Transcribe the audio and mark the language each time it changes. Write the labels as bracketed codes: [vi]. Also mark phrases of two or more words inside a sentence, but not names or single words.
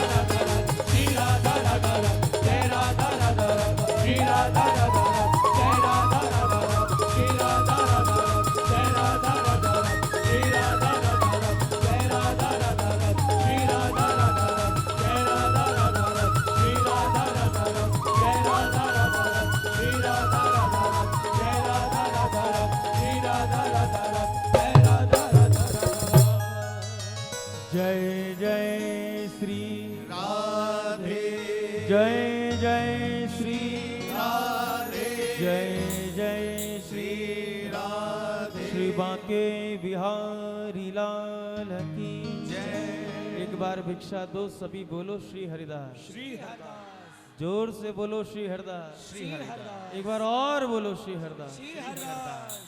[hi] राधा राधा, श्री राधा राधा राधा, जय राधा राधा राधा, श्री राधा राधा राधा, जय राधा राधा राधा, श्री राधा राधा राधा, जय राधा राधा राधा, श्री राधा राधा राधा, जय राधा राधा राधा, श्री राधा राधा राधा, जय राधा राधा राधा, श्री राधा राधा राधा, जय राधा राधा राधा, श्री राधा राधा राधा, जय राधा राधा राधा, श्री राधा राधा राधा, जय राधा राधा राधा। जय जय श्री राधे जय जय श्री राधे जय जय श्री राधे श्री बांके बिहारी लाल की जय। एक बार भिक्षा दो सभी बोलो श्री हरिदास, श्री हरिदास, जोर से बोलो श्री हरिदास, श्री हरिदास, एक बार और बोलो श्री हरिदास। श्री हरिदास।